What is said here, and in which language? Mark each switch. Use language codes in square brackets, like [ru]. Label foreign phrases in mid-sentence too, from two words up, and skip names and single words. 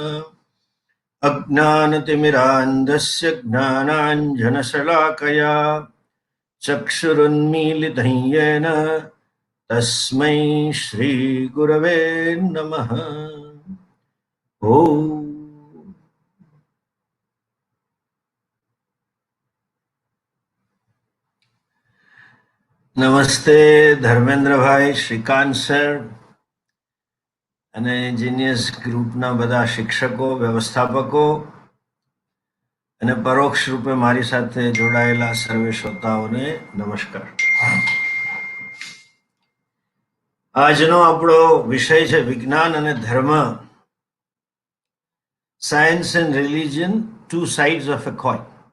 [sa] अज्ञानतिमिरान्धस्य ज्ञानाञ्जनशलाकया चक्षुरुन्मीलितं येन तस्मै श्रीगुरवे नमः। [hi] ओम नमस्ते [gu] धर्मेंद्र भाई, श्रीकांत सर અને જીનિયસ ગ્રુપના બધા શિક્ષકો, વ્યવસ્થાપકો અને પરોક્ષ રૂપે મારી સાથે જોડાયેલા સર્વે શ્રોતાઓને નમસ્કાર. આજનો આપણો વિષય છે વિજ્ઞાન અને ધર્મ, [en] science and religion, two sides of a coin.